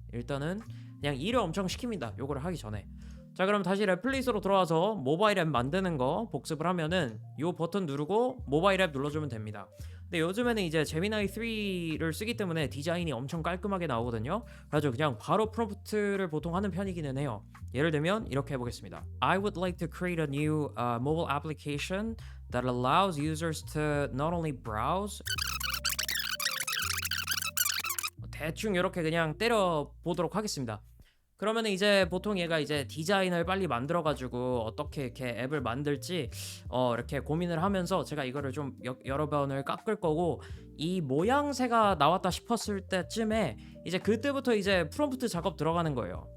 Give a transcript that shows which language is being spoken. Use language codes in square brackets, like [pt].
[ko] 일단은 그냥 일을 엄청 시킵니다. 요거를 하기 전에. 자, 그럼 다시 레플릿으로 들어와서 모바일 앱 만드는 거 복습을 하면은 요 버튼 누르고 모바일 앱 눌러주면 됩니다. 근데 요즘에는 이제 제미나이 3를 쓰기 때문에 디자인이 엄청 깔끔하게 나오거든요. 그래서 그냥 바로 프롬프트를 보통 하는 편이기는 해요. 예를 들면 이렇게 해보겠습니다. [en] I would like to create a new mobile application that allows users to not only browse [ko] 대충 이렇게 그냥 때려 보도록 하겠습니다. 그러면 이제 보통 얘가 이제 디자인을 빨리 만들어가지고 어떻게 이렇게 앱을 만들지 이렇게 고민을 하면서 제가 이거를 좀 여러 번을 깎을 거고 이 모양새가 나왔다 싶었을 때쯤에 이제 그때부터 이제 프롬프트 작업 들어가는 거예요.